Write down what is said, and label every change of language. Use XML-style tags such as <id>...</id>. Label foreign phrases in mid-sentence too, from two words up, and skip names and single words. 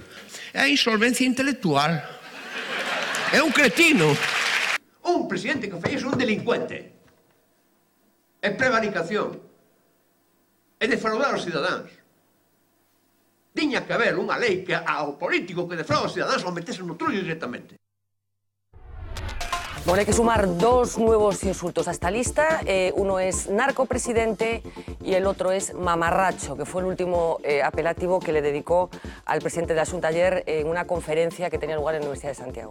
<gl>É a insolvencia intelectual. É un cretino. Un presidente que fai é un delincuente. É prevaricación. É defraudar os cidadáns. Tiña que haber unha lei que ao político que defrauda os cidadáns o metese no trullo directamente.</gl> <es>Bueno, hay que sumar dos nuevos insultos a esta lista. Uno es narcopresidente y el otro es mamarracho, que fue el último apelativo que le dedicó al presidente de la Xunta ayer en una conferencia que tenía lugar en la Universidad de Santiago.</es>